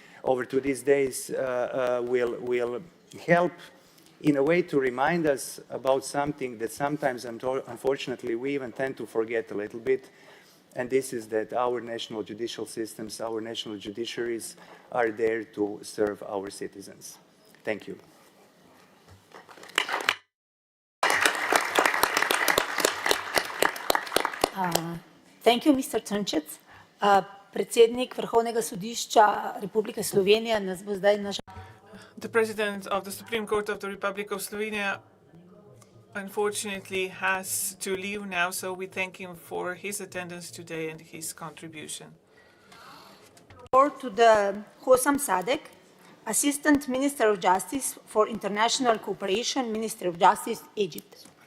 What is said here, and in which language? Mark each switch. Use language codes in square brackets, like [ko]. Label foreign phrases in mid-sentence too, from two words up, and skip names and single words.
[en] will help in a way to remind us about something that sometimes, unfortunately, we even tend to forget a little bit, and this is that our national judicial systems, our national judiciaries are there to serve our citizens. Thank you. Thank you, Mr. Trnčec. [sl] Predsednik Vrhovnega sodišča Republike Slovenije nas bo zdaj [en] The President of the Supreme Court of the Republic of Slovenia unfortunately has to leave now, so we thank him for his attendance today and his contribution. To the Hossam Sadek, Assistant Minister of Justice for International Cooperation, Minister of Justice, Egypt.